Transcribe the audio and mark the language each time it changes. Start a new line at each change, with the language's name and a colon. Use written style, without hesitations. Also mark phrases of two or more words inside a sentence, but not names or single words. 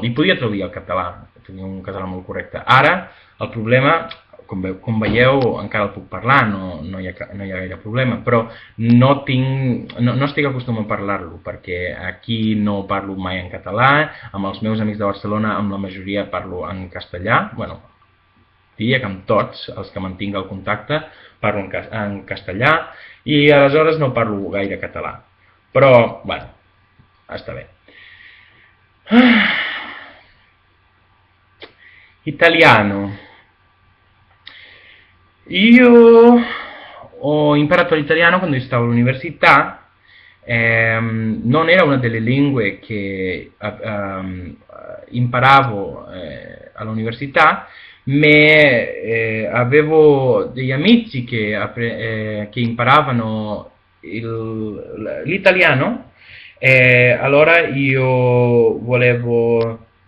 Catalan: I podia traduir el català, tenia un català molt correcte. Ara, el problema, com veieu, encara el puc parlar, no hi ha gaire problema, però no estic acostumat a parlar-lo, perquè aquí no parlo mai en català, amb els meus amics de Barcelona, amb la majoria parlo en castellà, bueno, diria que amb tots els que mantinc el contacte parlo en castellà, i aleshores no parlo gaire català, però, bueno, està bé.
Italian: Italiano. Io ho imparato l'italiano quando stavo all'università, non era una delle lingue che imparavo all'università, ma avevo degli amici che imparavano l'italiano, allora io volevo